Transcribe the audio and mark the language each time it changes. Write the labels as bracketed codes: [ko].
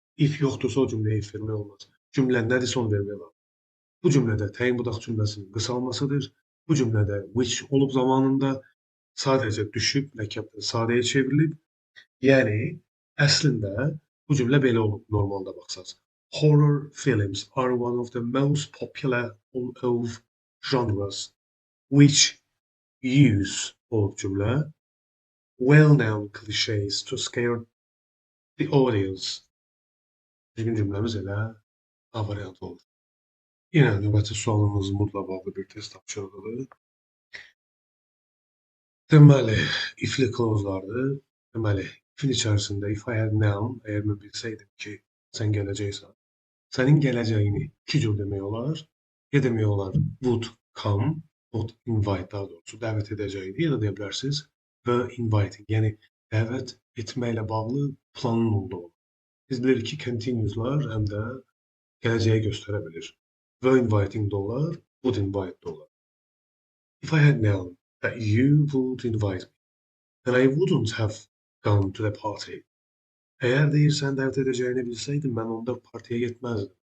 [az] If yoxdursa, o cümləyə if vermək olmaz. Cümlə nədirsə onu vermək lazım. Bu cümlədə təyin budaq cümləsinin qısalmasıdır. Bu cümlədə which olub zamanında sadəcə düşüb, ləkəbdən sadəyə çevrilib. Yəni, əslində bu cümlə belə olub normalda baxsaq. [en] Horror films are one of the most popular of genres which use [az] olub cümlə [en] well-known cliches to scare the audience. [az] Düzgün cümləmiz elə A variantı olur. Yenə növbəti sualımız mudla bağlı bir test tapşırığıdır. Deməli, if'li clause'lardır. Deməli, if'in içərisində [en] if I had known, [az] əgər mən bilsəydim ki, sən gələcəksən, sənin gələcəyini iki cür demək olar. Ya demək olar would come, would invite daha doğrusu dəvət edəcəkdi, ya da deyə bilərsiniz were inviting, yəni dəvət etməklə bağlı planın olduğu. Biz bilirik ki, continuous'lar həm də gələcəyi göstərə bilir. Were inviting də olar, would invite də olar. [en] If I had known that you would invite me, then I wouldn't have gone to the party. [az] Əgər deyirsən dəvət edəcəyini bilsəydim, mən onda partiyə getməzdim.